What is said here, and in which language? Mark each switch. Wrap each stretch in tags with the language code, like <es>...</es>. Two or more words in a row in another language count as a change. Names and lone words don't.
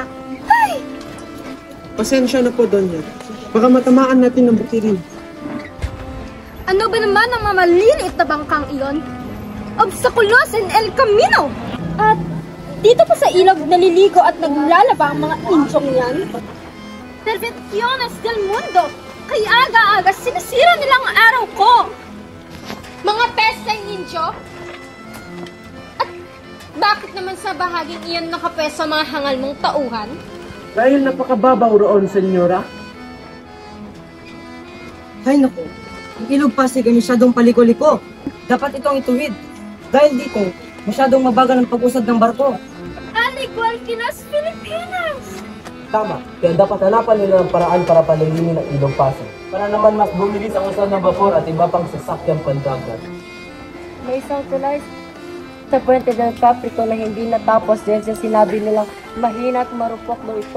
<tl>Ay! Pasensya na po, Donya. Baka matamaan natin ng bukirin. Ano ba naman ang mamaliliit na bangkang iyon?</tl> <es>Obstaculos in el camino!</es> <tl>At dito pa sa ilog naliligo at naglalaba ang mga insyong yan?</tl> <es>Perversiones del mundo!</es> <tl>Kaya aga-aga sinisira nila ang araw ko! Mga pesteng insyo? Bakit naman sa bahaging iyan nakapwesto mga hangal mong tauhan? Dahil napakababaw roon, senyora. Ay naku, ang ilog Pasig ay masyadong paliko-liko. Dapat itong ituwid. Dahil dito, masyadong mabagal ang pag-usad ng barko.</tl> <es>Al igual que las Filipinas!</es> <tl>Tama, kaya dapat hanapan nila ng paraan para palilimin ang ilog Pasig. Para naman mas bumilis ang usad ng vapor at iba pang sasakyang pandagat. May isang tulay sa Puente del Caprico na hindi natapos dahil sa sinabi nilang mahina at marupok daw ito.</tl>